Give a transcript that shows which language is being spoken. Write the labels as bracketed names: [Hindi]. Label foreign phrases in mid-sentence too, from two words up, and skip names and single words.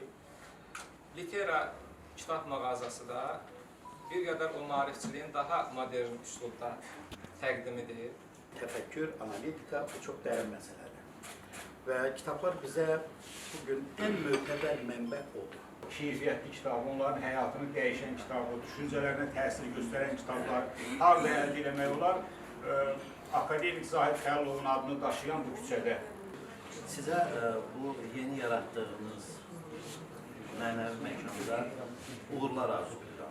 [Azerbaijani] Litera kitab mağazası da bir qədər o maarifçiliyin daha modern üslubda təqdimidir. [Turkish] Tefekkür, analitika bu çok derin meseleler. Ve kitaplar bize bugün en müteber menbe oldu. [Azerbaijani] Keyfiyyətli kitab, onların həyatını dəyişən kitablar, düşüncələrinə təsir göstərən kitablar harada əldə etmək olar? Akademik Zahid Xəlilovun adını daşıyan bu küçədə. [Turkish] Size bu yeni yarattığınız mənəvi mekanda [Azerbaijani] uğurlar arzulayıram.